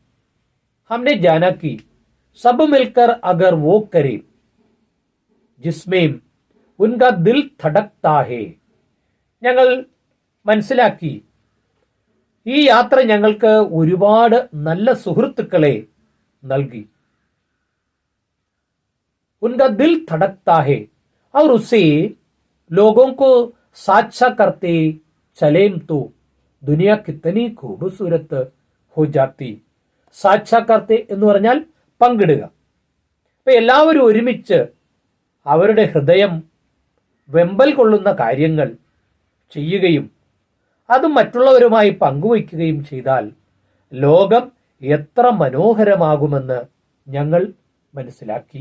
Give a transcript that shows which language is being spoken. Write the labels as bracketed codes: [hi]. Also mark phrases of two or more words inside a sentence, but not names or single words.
[hi] हमने जाना कि सब मिलकर अगर वो करें जिसमें उनका दिल धड़कता है, [ml] ഞങ്ങൾ മനസ്സിലാക്കി ഈ യാത്ര ഞങ്ങൾക്ക് ഒരുപാട് നല്ല സുഹൃത്തുക്കളെ നൽകി. [hi] उनका दिल धड़कता है और उससे लोगों को साझा करते चलें तो दुनिया कितनी खूबसूरत हो जाती. साझा करते [ml] എന്ന് പറഞ്ഞാൽ പങ്കിടുക. അപ്പൊ എല്ലാവരും ഒരുമിച്ച് അവരുടെ ഹൃദയം വെമ്പൽ കൊള്ളുന്ന കാര്യങ്ങൾ ചെയ്യുകയും അത് മറ്റുള്ളവരുമായി പങ്കുവയ്ക്കുകയും ചെയ്താൽ ലോകം എത്ര മനോഹരമാകുമെന്ന് ഞങ്ങൾ മനസ്സിലാക്കി.